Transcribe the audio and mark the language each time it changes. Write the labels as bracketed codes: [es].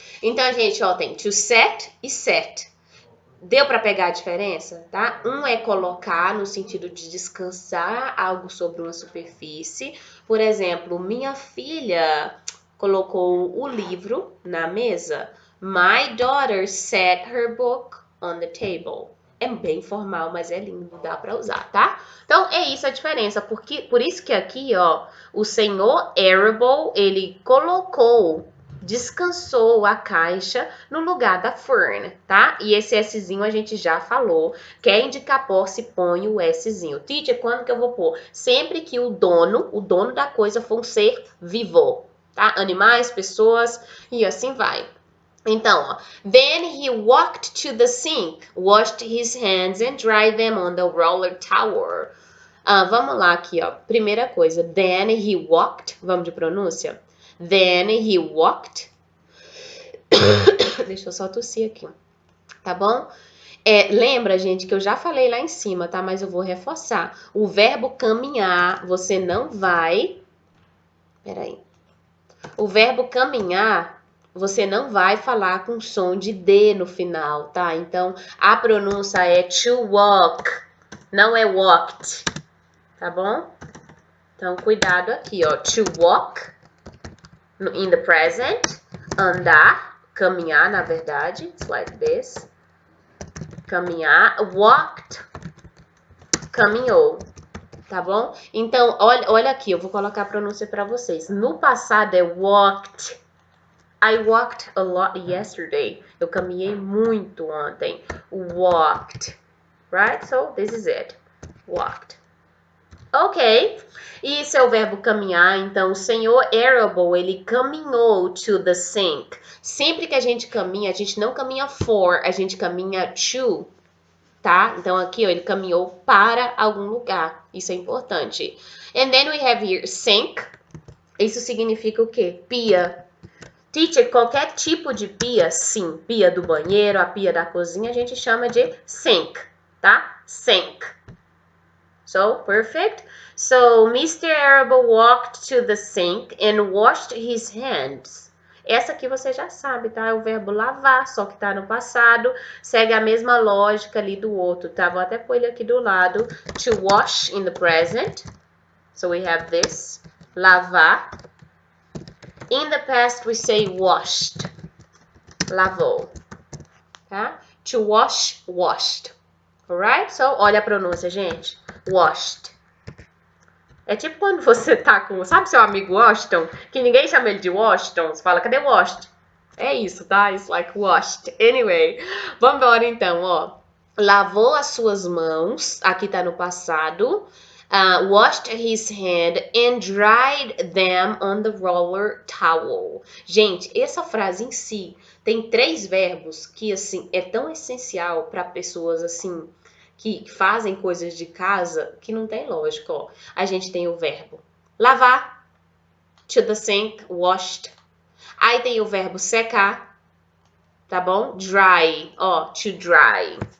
[pt] Então, gente, ó, tem to set e set. Deu para pegar a diferença, tá? Um é colocar no sentido de descansar algo sobre uma superfície. Por exemplo, minha filha colocou o livro na mesa. My daughter set her book on the table. É bem formal, mas é lindo, dá para usar, tá? Então, é isso a diferença. Por isso que aqui, ó, o senhor Arable, ele colocou descansou a caixa no lugar da Fern, tá? E esse Szinho a gente já falou. Quer indicar posse, põe o Szinho. Teacher, quando que eu vou pôr? Sempre que o dono da coisa for um ser vivo, tá? Animais, pessoas e assim vai. Então, ó, [en] then he walked to the sink, washed his hands and dried them on the roller towel. [pt] Vamos lá aqui, ó. Primeira coisa, [en] then he walked, [pt] vamos de pronúncia? [en] Then he walked. [pt] Deixa eu só tossir aqui, tá bom? Lembra, gente, que eu já falei lá em cima, tá? Mas eu vou reforçar. O verbo caminhar, você não vai... Peraí. O verbo caminhar, você não vai falar com som de D no final, tá? Então, a pronúncia é to walk, não é walked, tá bom? Então, cuidado aqui, ó. To walk, [en] in the present, [pt] andar, caminhar, na verdade. [en] It's like this. [pt] Caminhar. Walked, caminhou. Tá bom? Então, olha aqui, eu vou colocar a pronúncia para vocês. No passado é walked. [en] I walked a lot yesterday. [pt] Eu caminhei muito ontem. [en] Walked. Right? So, this is it. Walked. Ok. [pt] E esse é o verbo caminhar. Então, o senhor Arable, ele caminhou [en] to the sink. [pt] Sempre que a gente caminha, a gente não caminha for, a gente caminha to. Tá? Então, aqui, ó, ele caminhou para algum lugar. Isso é importante. [en] And then we have here sink. [pt] Isso significa o quê? Pia. Teacher, qualquer tipo de pia, sim. Pia do banheiro, a pia da cozinha, a gente chama de sink, tá? [en] Sink. So, perfect. So, Mr. Arable walked to the sink and washed his hands. [pt] Essa aqui você já sabe, tá? É o verbo lavar, só que tá no passado. Segue a mesma lógica ali do outro, tá? Vou até pôr ele aqui do lado. [en] To wash in the present. So we have this. [pt] Lavar. [en] In the past we say washed. [pt] Lavou. Tá? [en] To wash, washed. Alright? [pt] So, olha a pronúncia, gente. Washed. É tipo quando você tá com, sabe seu amigo Washington? Que ninguém chama ele de Washington. Você fala, cadê Washed? É isso, tá? [en] It's like washed. Anyway, [pt] vamos embora então, ó. Lavou as suas mãos. Aqui tá no passado. [en] Washed his hand and dried them on the roller towel. [pt] Gente, essa frase em si tem 3 verbos que, assim, é tão essencial para pessoas, assim... que fazem coisas de casa que não tem lógica, ó. A gente tem o verbo lavar, [en] to the sink, [pt] washed. Aí tem o verbo secar, tá bom? Dry, ó, to dry.